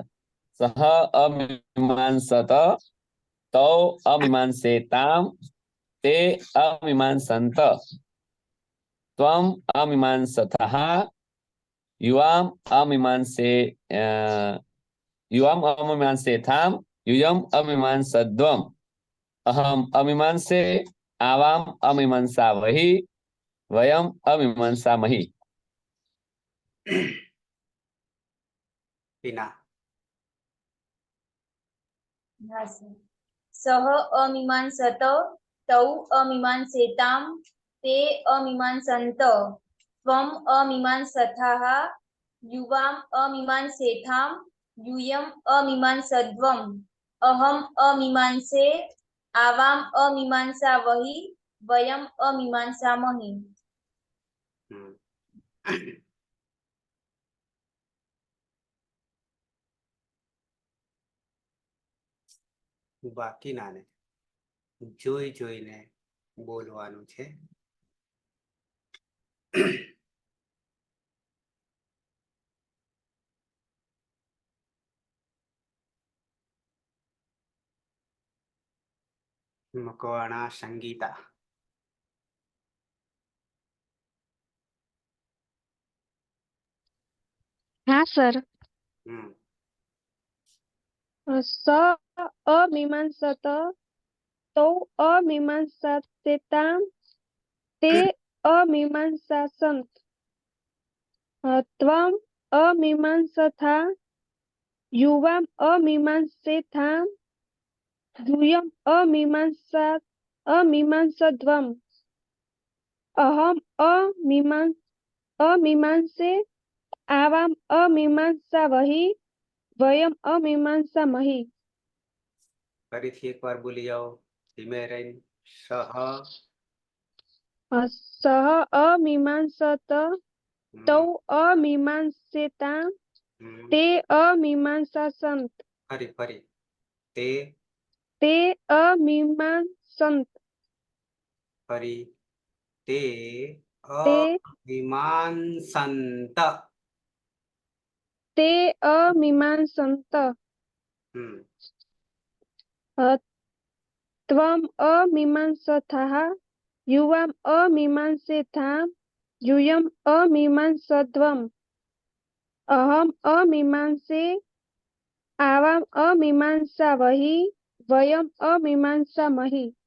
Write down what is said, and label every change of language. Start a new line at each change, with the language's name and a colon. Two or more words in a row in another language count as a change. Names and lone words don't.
Sanskrit: सह अमीमांसत तौ अमीमांसेतां ते अमीमांसन्त त्वम् अमीमांसथः युवाम् अमीमांसेथां यूयम् अमीमांसद्वम् अहम् अमीमांसे आवाम् अमीमांसावहि वयम् अमीमांसामहि। ટીના
Gujarati: હા સર.
Sanskrit: सह अमीमांसत तौ अमीमांसेताम ते अमीमांसंत त्वम अमीमांसथः युवाम अमीमांसेथाम यूयम अमीमांसद्वम् अहम अमीमांसे आवाम अमीमांसावहि वयम अमीमांसामहि।
Gujarati: બાકીનાને જોઈ જોઈને બોલવાનું છે. મકવાણા સંગીતા
Hindi: हाँ सर। હમ
Sanskrit: स अमीमांसत तौ अमीमांसास्यतां ते अमीमांसासन्त त्वम् अमीमांसथा युवाम् अमीमांसेथां यूयम् अमीमांसद्वम् अहम् अमीमांसे आवाम् अमीमांसावहि वयम् अमीमांसामहि।
Gujarati: ફરીથી એકવાર બોલી જાઓ ધીમે રહીને. સહ
Sanskrit: सः अमीमांसत तौ अमीमांसेतां ते अमीमांसासन्त
Gujarati: ફરી ફરી તે
Sanskrit: ते अमीमांसन्त
Gujarati: ફરી તે
Sanskrit: ते અમીમાંસંત. ते अमीमांसन्त હમ त्वम् अमीमांसथः युवाम् अमीमांसेथां यूयम् अमीमांसद्वम् अहम् अमीमांसे आवाम् अमीमांसावहि वयम् अमीमांसामहि।